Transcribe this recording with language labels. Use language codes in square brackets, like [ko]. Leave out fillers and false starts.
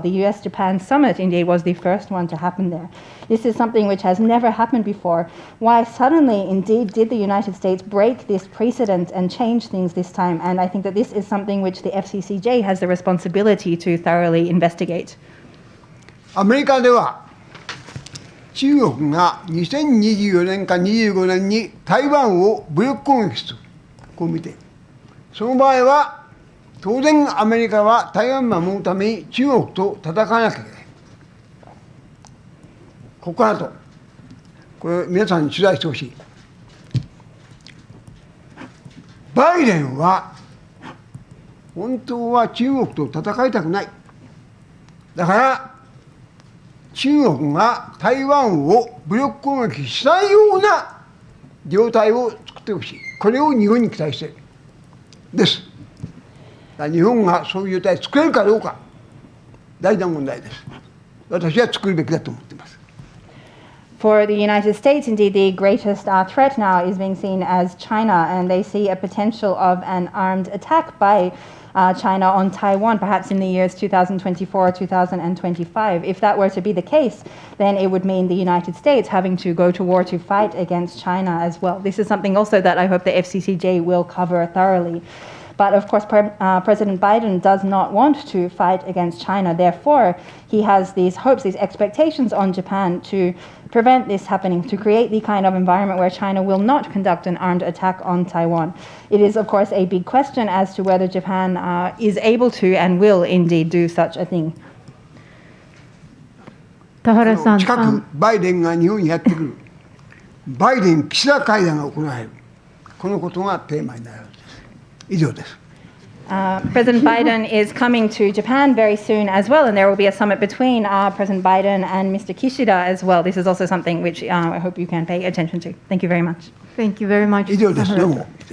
[en] The US-Japan summit indeed was the first one to happen there. This is something which has never happened before. Why suddenly indeed did the United States break this precedent and change things this time? And I think that this is something which the FCCJ has the responsibility to thoroughly investigate. [ja] アメリカでは中国が2024年か25年に台湾を武力攻撃する、こう見て、その場合は当然アメリカは台湾を守るために中国と戦わなきゃいけない。ここからと、これ皆さんに取材してほしい。バイデンは本当は中国と戦いたくない。だから中国が台湾を武力攻撃しないような状態を作ってほしい。これを日本に期待している。です。だから日本がそういう状態を作れるかどうか、大事な問題です。私は作るべきだと思っています。 [en] For the United States, indeed, the greatest threat now is being seen as China, and they see a potential of an armed attack by China on Taiwan, perhaps in the years 2024 or 2025. If that were to be the case, then it would mean the United States having to go to war to fight against China as well. This is something also that I hope the FCCJ will cover thoroughly. But of course, President Biden does not want to fight against China. Therefore, he has these hopes, these expectations on Japan to prevent this happening, to create the kind of environment where China will not conduct an armed attack on Taiwan. It is, of course, a big question as to whether Japan is able to and will indeed do such a thing. [ja] 田原さん、近くバイデンが日本にやってくる。バイデン岸田会談が行われる。このことがテーマになる。以上です。 [en] President Biden is coming to Japan very soon as well, and there will be a summit between President Biden and Mr. Kishida as well. This is also something which I hope you can pay attention to. Thank you very much. Thank you very much. [ja] 以上です。どうも。